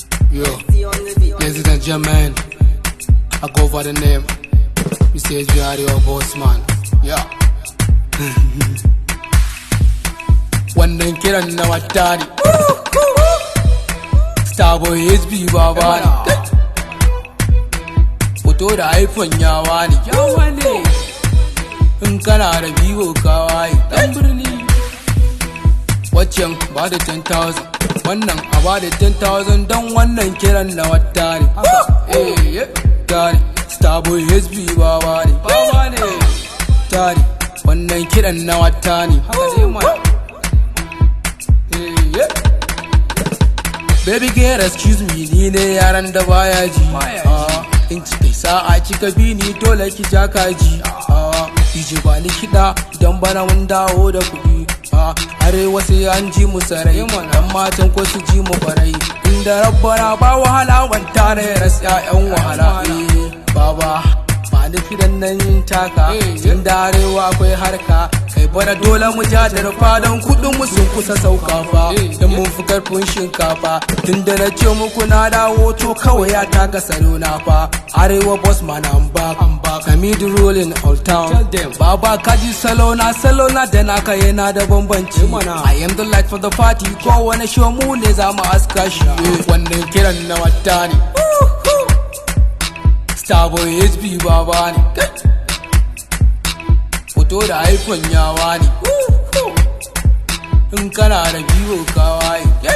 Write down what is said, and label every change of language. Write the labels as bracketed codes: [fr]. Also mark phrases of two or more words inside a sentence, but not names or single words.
[en] Yo, ladies and gentlemen, I go by the name Mister S B R, your boss man. Yeah. [ha] Wannan kiran na wata ne. Starboy S B baba ne. Fito da iPhone yawa ne. In kana da Vivo ka waye. Dan birni. Waccan ba da [en] ten thousand. [ha] Wannan a ba da [en] ten thousand [ha] don wannan kiran na wata ne. Eh, yeah. Tare. Starboy S B baba ne. Baba ne. Tare. Wannan kiran na wata ne. [en] Eh, yeah. Baby girl, excuse me, [ha] ni ne yaran da baya ji. Baya ji. Ah, in ci kai sa'a kika bi ni dole ki ja kaji. Ah, D J ba ni kiɗa idan bana mun dawo da kuɗi. Ah, arewa sai an ji mu sarai. Eh, mana. Dan matan ko su ji mu farai. Inda rabbana ba wahala, ban tare ras ƴaƴan wahala. Eh, baba, ba ni kiɗan nan yin taka. Eh, yeah. Inda arewa akwai harka. Kai bana dole mu ja da rufa don kuɗin mu sun kusa sauka fa. Eh, Dan yeah. mun fi karfin shinkafa. Tunda na ce muku na dawo to kawai ya taka salo na fa. [en] Arewa boss man I'm back. I'm back. Sami the rolling all town. Tell them. [ha] Baba ka ji salo na, salo na da naka yana da bambanci. Eh, mana. [en] I am the light for the party. [ha] Kowane show mu ne za mu aska shi. Eh, wannan kiran na wata ne. Starboy S B baba ne. Fito da iPhone yawa ne. In kana da Vivo ka waye.